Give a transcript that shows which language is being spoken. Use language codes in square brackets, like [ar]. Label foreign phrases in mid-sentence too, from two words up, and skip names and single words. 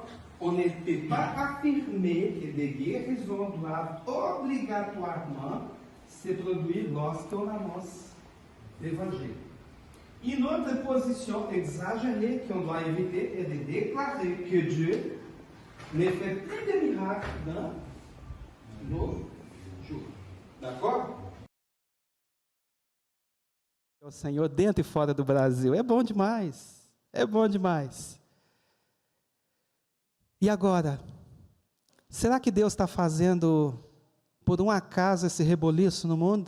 [fr] On ne peut pas affirmer que des guérisons doivent obligatoirement se produire lorsqu'on annonce l'évangile. Une autre position exagérée qu'on doit éviter est de déclarer que Dieu ne fait plus de miracles dans nos jours. D'accord? [pt] O Senhor dentro e fora do Brasil. É bom demais. É bom demais. E agora? Será que Deus está fazendo por um acaso esse reboliço no mundo?